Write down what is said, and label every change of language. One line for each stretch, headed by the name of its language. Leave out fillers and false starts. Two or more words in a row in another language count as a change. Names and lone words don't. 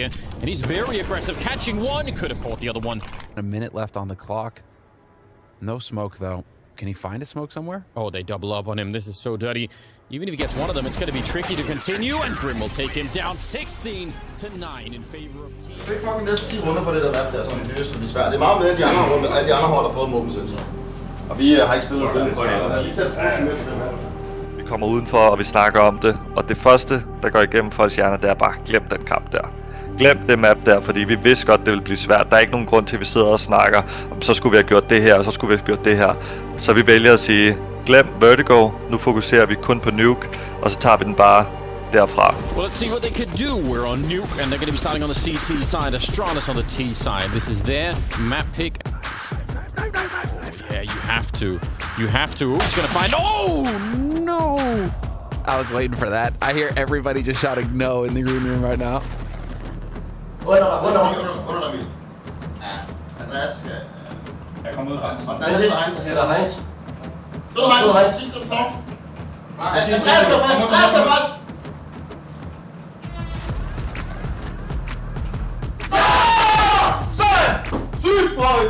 English: And he's very aggressive, catching one. Could have caught the other one. A minute left on the clock. No smoke, though. Can he find a smoke somewhere? Oh, they double up on him. This is so dirty. Even if he gets one of them, it's going to be tricky to continue. And Grim will take him down 16-9 in favor of team.
Danish: Det er fucking næsten 10 runder på det der map der, som det er svært. Det er meget mere end de andre runder. Alle de andre hold har fået dem selv. Og vi har ikke spillet selv. Så der er lige til at prøve på den map. Vi kommer udenfor, og vi snakker om det. Og det første, der går igennem folks hjerner, det er bare, glem den kamp der. Glem det map der, fordi vi vidste godt, det ville blive svært. Der er ikke nogen grund til, at vi sidder og snakker, om så skulle vi have gjort det her, og så skulle vi have gjort det her. Så vi vælger at sige, glem Vertigo, nu fokuserer vi kun på Nuke, og så tager vi den bare derfra.
English: Well, let's see what they could do. We're on Nuke, and they're going to be starting on the CT side. Astralis on the T side. This is their map pick. Yeah, you have to. You have to. He's going to find... Oh, no! I was waiting for that. I hear everybody just shouting no in the green room right now.
Danish: Under Emil. Andreas, ja. Jeg kommer ud. Og den er Heinz. Det er Heinz. Det er Heinz. Sidste for. Andreas skal først. Andreas skal først. Sådan! Sygt, boys!